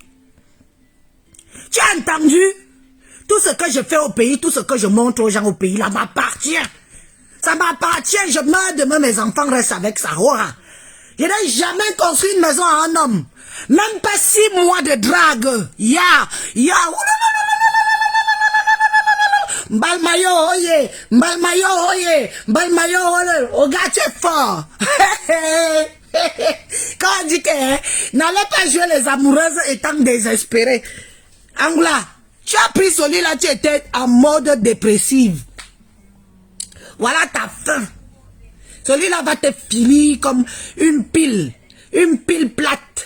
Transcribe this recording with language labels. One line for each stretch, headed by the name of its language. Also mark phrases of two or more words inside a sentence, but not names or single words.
French: Tu as entendu? Tout ce que je fais au pays, tout ce que je montre aux gens au pays, là m'appartient. Ça m'appartient. Je meurs demain, mes enfants restent avec ça. Je n'ai jamais construit une maison à un homme. Même pas 6 mois de drague. Mbalmayo, oye, Mbalmayo, oye, Mbalmayo, oye, oh gars, tu es fort. Quand on dit que n'allez pas jouer les amoureuses étant désespérées. Angoula, tu as pris celui-là, tu étais en mode dépressive. Voilà ta fin. Celui-là va te finir comme une pile plate.